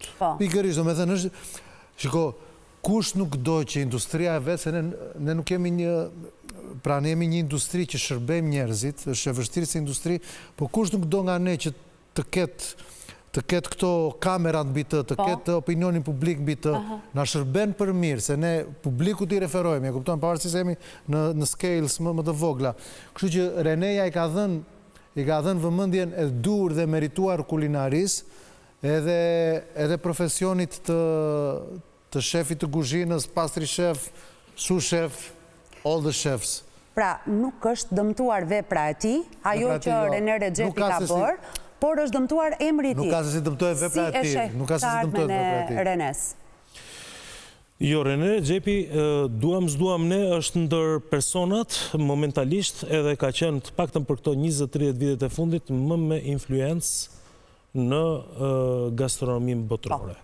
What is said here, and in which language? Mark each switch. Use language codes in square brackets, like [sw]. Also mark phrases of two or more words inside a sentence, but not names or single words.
[sq] Pikërisht, domethënë është, shiko, kush nuk do që industria e vetë, se ne nuk kemi pra ne jemi një industri që shërbejmë njerëzit, është e vështirë si industri, po kush nuk do nga ne që të ketë këto kamerat mbi të ketë opinionin publik mbi të, na shërben për mirë, se ne publikut i referojmë, e kuptojmë, pavarësisht se jemi në scales më të vogla. Kështu që Renea i ka dhënë vëmendjen e dur dhe merituar kulinaris, edhe profesionit të shefit të kuzhinës, [en] pastry chef, sous chef, all the chefs. [sq] Pra, nuk është dëmtuar vepra e tij, ajo që René Rexhepi ka bërë, por është dëmtuar emri i tij. Nuk ka se si dëmtojë vepra e tij. Nuk ka se si dëmtojë vepra e tij. Renes. Jo, René Rexhepi, duam ne, është ndër personat momentalisht edhe ka qenë të paktën për këto 20-30 vitet e fundit më me influencë në gastronominë botërore.